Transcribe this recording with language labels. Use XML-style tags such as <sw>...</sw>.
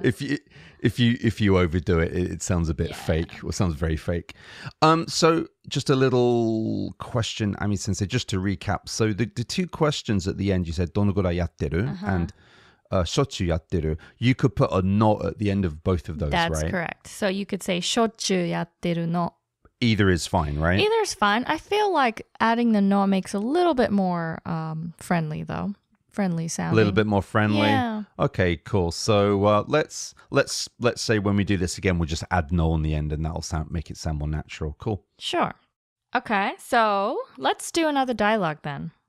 <en>If you overdo it, it sounds a bit fake. Or sounds very fake. So just a little question, Ami sensei, just to recap. So the two questions at the end, you said</en> <ja>どのぐらいやってる</ja> <en>and</en> <ja>しょっちゅうやってる.</ja> <en>You could put a no at the end of both of those, That's right? correct. So you could say</en> <ja>しょっちゅうやってるの.</ja> <en>Either is fine, right? Either is fine. I feel like adding the no makes a little bit more friendly, though. Friendly sounding. A little bit more friendly. Yeah. Okay, cool. So let's say when we do this again, we'll just add no on the end, and that'll make it sound more natural. Cool. Sure. Okay, so let's do another dialogue then.</en>